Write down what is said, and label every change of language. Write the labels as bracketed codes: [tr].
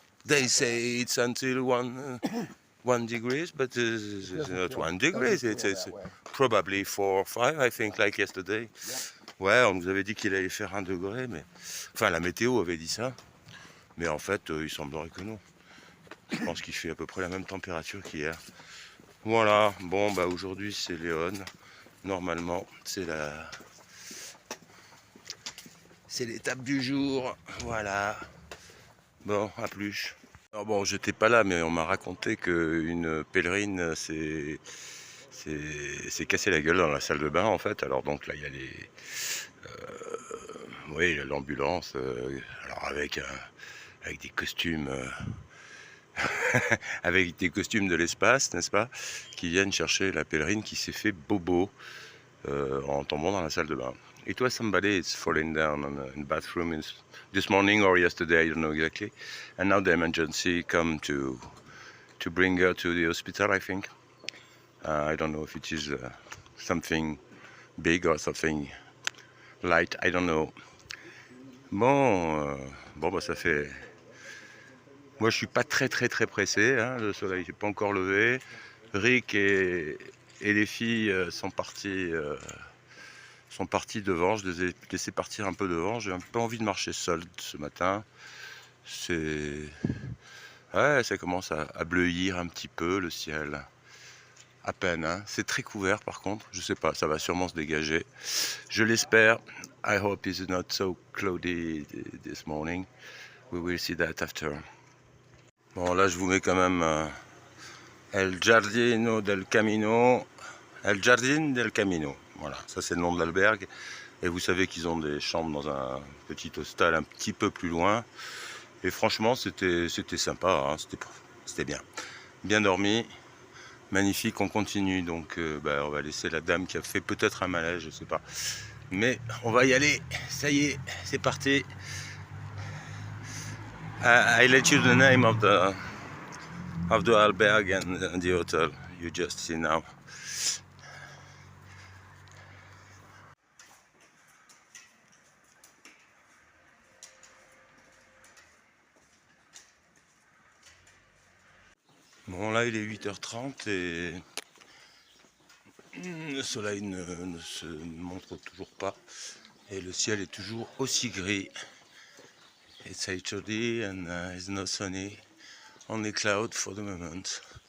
[en] They say it's until 1 degrees, but it's not 1 degree. It's probably 4 or 5, I think, like yesterday. [fr] Ouais, on nous avait dit qu'il allait faire 1 degré, mais... Enfin, la météo avait dit ça. Mais en fait, il semblerait que non. Je pense qu'il fait à peu près la même température qu'hier. Voilà, bon, bah aujourd'hui c'est Léon. Normalement, c'est l'étape du jour. Voilà. Bon, à plus. Alors bon, j'étais pas là, mais on m'a raconté qu'une pèlerine s'est cassé la gueule dans la salle de bain, en fait. Alors donc là, il y a oui, l'ambulance, alors avec des costumes... avec des costumes de l'espace, n'est-ce pas, qui viennent chercher la pèlerine qui s'est fait bobo en tombant dans la salle de bain. [en] It was somebody is falling down in the bathroom this morning or yesterday, I don't know exactly. And now the emergency come to bring her to the hospital, I think. I don't know if it is something big or something light, I don't know. [fr] Bon, bah ça fait... Moi, je suis pas très pressé. Hein. Le soleil n'est pas encore levé. Rick et les filles sont partis devant. Je les ai laissés partir un peu devant. J'ai un peu envie de marcher seul ce matin. Ouais, ça commence à bleuir un petit peu le ciel. À peine. Hein. C'est très couvert par contre. Je sais pas. Ça va sûrement se dégager. Je l'espère. [en] I hope it's not so cloudy this morning. We will see that after. [fr] Bon, là, je vous mets quand même El Jardino del Camino. El Jardin del Camino. Voilà, ça c'est le nom de l'albergue. Et vous savez qu'ils ont des chambres dans un petit hostel un petit peu plus loin. Et franchement, c'était sympa. Hein, c'était bien. Bien dormi. Magnifique, on continue. Donc, on va laisser la dame qui a fait peut-être un malaise, je sais pas. Mais on va y aller. Ça y est, c'est parti. [en] I let you the name of the albergue and the hotel you just see now. [fr] Bon, là il est 8 h 30 et le soleil ne se montre toujours pas et le ciel est toujours aussi gris. [en] It's 8:30 and it's not sunny, only cloud for the moment.